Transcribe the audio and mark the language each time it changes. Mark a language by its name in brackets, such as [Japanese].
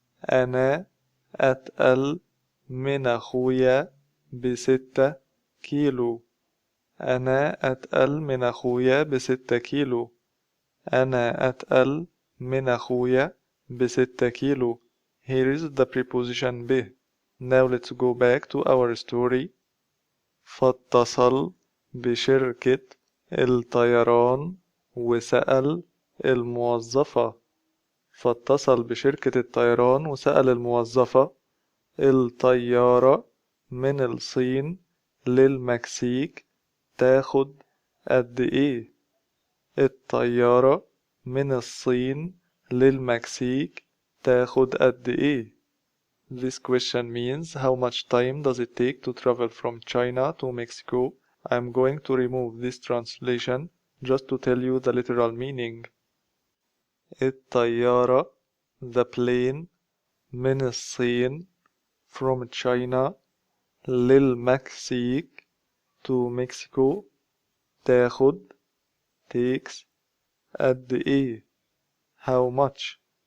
[Arabic] أنا أتقل من أخويا ب6 كيلو. أنا أتقل من أخويا ب6 كيلو. أنا أتقل من أخويا ب6 كيلو. [English] Here is the preposition به. Now let's go back to our story. [Arabic] فاتصل بشركة الطيران وسأل الموظفة. فاتصل بشركة الطيران وسأل الموظفة الطيارة من الصين للمكسيك تاخد قد ايه؟ الطيارة من الصين للمكسيك تاخد قد ايه؟ [English] This question means how much time does it take to travel from China to Mexico? I'm going to remove this translation just to tell you the literal meaning. [Arabic] الطيارة [English] the plane [Arabic] من الصين [English] from China [Arabic] للمكسيك [English] to Mexico [Arabic] تاخد [English] takes [Arabic] قد ايه [English] how much.